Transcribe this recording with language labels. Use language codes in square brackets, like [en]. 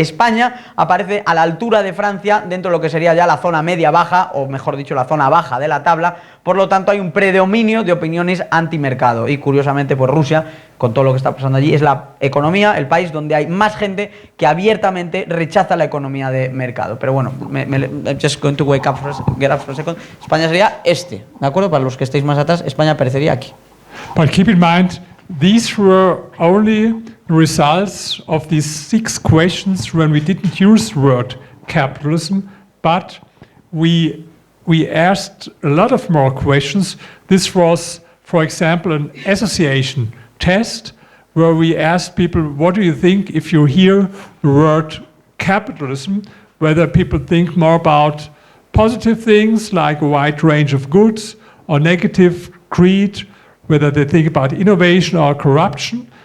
[es] España aparece a la altura de Francia dentro de lo que sería ya la zona media-baja, o mejor dicho, la zona baja de la tabla. Por lo tanto, hay un predominio de opiniones antimercado. Y curiosamente, pues Rusia, con todo lo que está pasando allí, es la economía, el país donde hay más gente que abiertamente rechaza la economía de mercado. Pero bueno, [en] I'm just going to get up for a second. [es] España sería este, ¿de acuerdo? Para los que estéis más atrás, España aparecería aquí. [en] But keep in mind, these were only the results of these 6 questions when we didn't use the word capitalism, but we asked a lot of more questions. This was, for example, an association test where we asked people, what do you think if you hear the word capitalism, whether people think more about positive things like a wide range of goods or negative greed, whether they think about innovation or corruption.